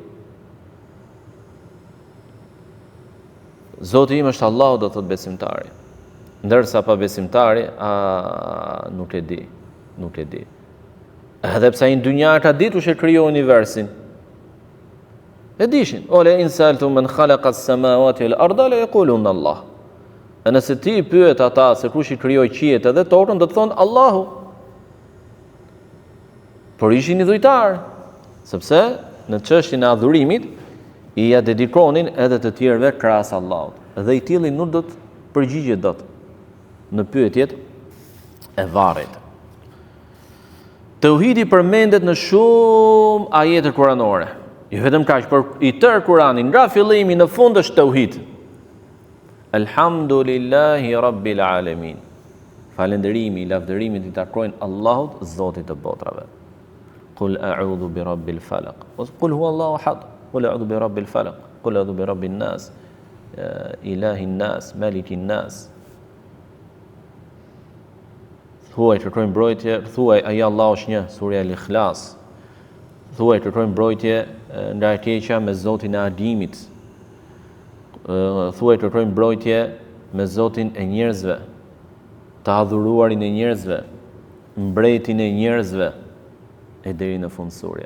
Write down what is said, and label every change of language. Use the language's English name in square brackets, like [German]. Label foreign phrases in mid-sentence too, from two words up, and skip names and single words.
[Albanian] Zoti im është Allahu, do thot besimtari. Ndërsa pa besimtari, nuk e di, nuk e di. Edhe pse ai në dynja ka ditur se krijoi universin. E dishin: [Arabic] "ولئن سألتهم من خلق السماوات والأرض ليقولن الله." [Albanian] E nëse ti pyet ata se kush i krijoi qiejt edhe tokën, do të thonë Allahu. Por ishin i dhujtar, sepse në çështjen e adhurimit i ja dedikonin edhe të tjerëve krahas Allahut. Dhe i tilli nuk do të përgjigjet dot në pyetjet e varrit. Tauhidi përmendet në shumë ajete kuranore. Jo vetëm kaq, por i tërë Kurani nga fillimi në fund është tauhid. [Arabic] الحمد لله رب العالمين. [Albanian] Falënderimi, lavdërimi i takojnë Allahut, Zotit të botrave. [Arabic] قل أعوذ برب الفلق. قل هو الله أحد. قل أعوذ برب الفلق. قل أعوذ برب الناس إله الناس ملك الناس. [Albanian] Thuaj kërkojmë mbrojtje, thuaj ai Allahu është një, surja Al-Ikhlas. Thuaj kërkojmë mbrojtje nga e keqja me Zotin e adimit. Thuaj kërkojmë mbrojtje me Zotin e njerëzve, të adhuruarin e njerëzve, mbretin e njerëzve, e deri në fund surja.